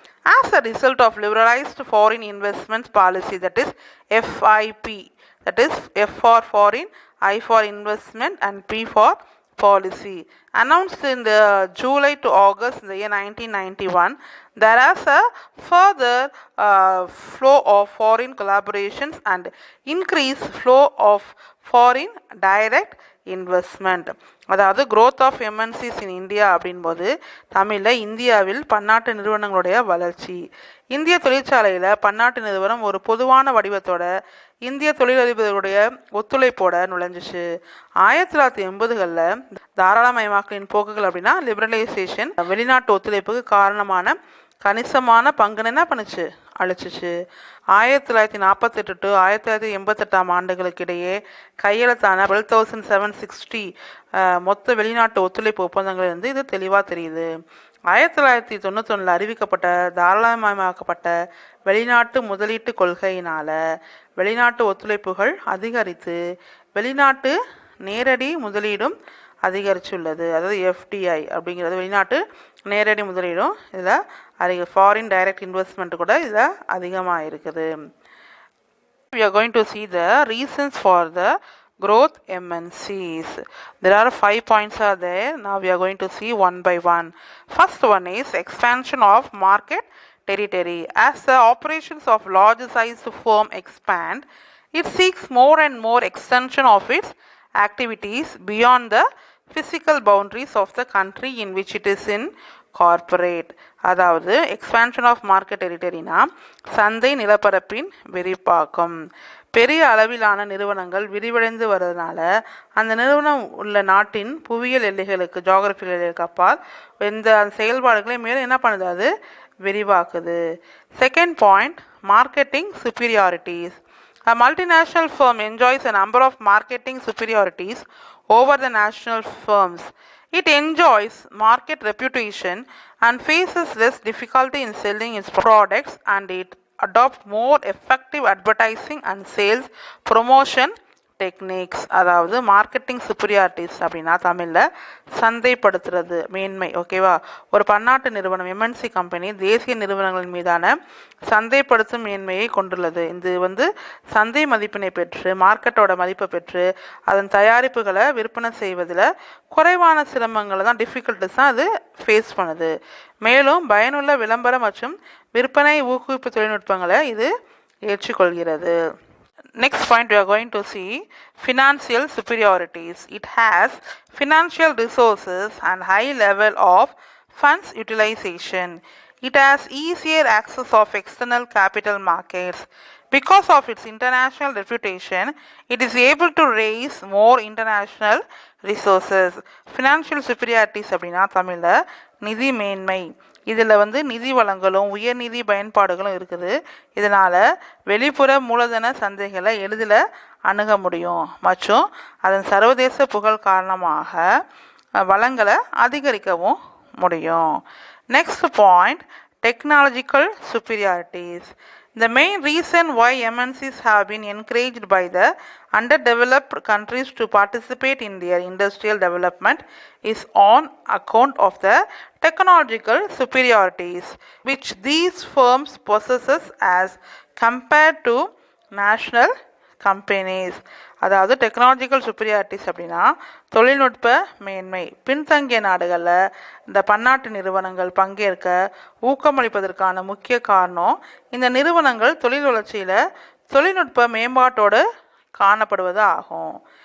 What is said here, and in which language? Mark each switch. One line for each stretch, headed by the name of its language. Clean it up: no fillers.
English: As a result of liberalized foreign investments policy, that is FIP, that is F for foreign, I for investment and P for policy, announced in the July to August in the year 1991, there is a further flow of foreign collaborations and increased flow of foreign direct investment.
Tamil: அதாவது
English: growth of MNCs in India
Tamil: அப்படின்போது தமிழில் இந்தியாவில் பன்னாட்டு நிறுவனங்களுடைய வளர்ச்சி. இந்திய தொழிற்சாலையில் பன்னாட்டு நிறுவனம் ஒரு பொதுவான வடிவத்தோட இந்திய தொழிலதிபர்களுடைய ஒத்துழைப்போட நுழைஞ்சிச்சு. 1980களில் தாராளமயமாக்கலின் போக்குகள் அப்படின்னா லிபரலைசேஷன் வெளிநாட்டு ஒத்துழைப்புக்கு காரணமான கணிசமான பங்குன்னு என்ன பண்ணுச்சு, அழிச்சிச்சு. 1948 டு 1988 ஆண்டுகளுக்கு இடையே கையெழுத்தான 12,760 மொத்த வெளிநாட்டு ஒத்துழைப்பு ஒப்பந்தங்கள் இருந்து இது தெளிவாக தெரியுது. 1991 அறிவிக்கப்பட்ட தாராளமயமாக்கப்பட்ட வெளிநாட்டு முதலீட்டு கொள்கையினால் வெளிநாட்டு ஒத்துழைப்புகள் அதிகரித்து வெளிநாட்டு நேரடி முதலீடும் அதிகரிச்சுள்ளது. அதாவது எஃப்டிஐ அப்படிங்கிறது வெளிநாட்டு நேரடி முதலீடும் இதில்
English: foreign direct investment
Tamil: கூட இதில் அதிகமாக இருக்குது.
English: We are going to see the reasons for the growth MNCs. There are 5 points are there. Now we are going to see one by one. First one is expansion of market territory. As the operations of large sized firm expand, it seeks more and more extension of its activities beyond the physical boundaries of the country in which it is in corporate.
Tamil: அதாவது
English: expansion of market டெரிட்டரினா
Tamil: சந்தை நிலப்பரப்பின் விரிவாக்கம். பெரிய அளவிலான நிறுவனங்கள் விரிவடைந்து வருவதனால அந்த நிறுவனம் உள்ள நாட்டின் புவியியல் எல்லைகளுக்கு ஜியோகிராபிக்கல் எல்லைகளுக்கு அப்பால் எந்த செயல்பாடுகளை மேலும் என்ன பண்ணுது, அது விரிவாக்குது.
English: Second point, marketing superiorities. A multinational firm enjoys a number of marketing superiorities over the national firms. It enjoys market reputation and faces less difficulty in selling its products, and it adopts more effective advertising and sales promotion techniques.
Tamil: அதாவது
English: marketing superiorities
Tamil: அப்படின்னா தமிழில் சந்தைப்படுத்துறது மேன்மை. ஓகேவா, ஒரு பன்னாட்டு நிறுவனம் MNC company தேசிய நிறுவனங்களின் மீதான சந்தைப்படுத்தும் மேன்மையை கொண்டுள்ளது. இது சந்தை மதிப்பினை பெற்று மார்க்கெட்டோட மதிப்பை பெற்று அதன் தயாரிப்புகளை விற்பனை செய்வதில் குறைவான சிரமங்களை தான் டிஃபிகல்ட்டிஸ் தான் அது ஃபேஸ் பண்ணுது. மேலும் பயனுள்ள விளம்பரம் மற்றும் விற்பனை ஊக்குவிப்பு தொழில்நுட்பங்களை இது ஏற்றுக்கொள்கிறது.
English: Next point, we are going to see financial superiorities. It has financial resources and high level of funds utilization. It has easier access of external capital markets. Because of its international reputation, it is able to raise more international resources. Financial superiorities
Tamil: அப்படின்னா தமிழில் நிதி மேன்மை. இதில் நிதி வளங்களும் உயர்நிதி பயன்பாடுகளும் இருக்குது. இதனால் வெளிப்புற மூலதன சந்தைகளை எளிதில் அணுக முடியும் மற்றும் அதன் சர்வதேச புகழ் காரணமாக வளங்களை அதிகரிக்கவும் முடியும்.
English: Next point, technological superiorities. The main reason why MNCs have been encouraged by the underdeveloped countries to participate in their industrial development is on account of the technological superiorities which these firms possesses as compared to national companies.
Tamil: அதாவது
English: technological superiorities
Tamil: அப்படின்னா தொழில்நுட்ப மேன்மை. பின்தங்கிய நாடுகளில் இந்த பன்னாட்டு நிறுவனங்கள் பங்கேற்க ஊக்கமளிப்பதற்கான முக்கிய காரணம் இந்த நிறுவனங்கள் தொழில் வளர்ச்சியில் தொழில்நுட்ப மேம்பாட்டோடு காணப்படுவது ஆகும்.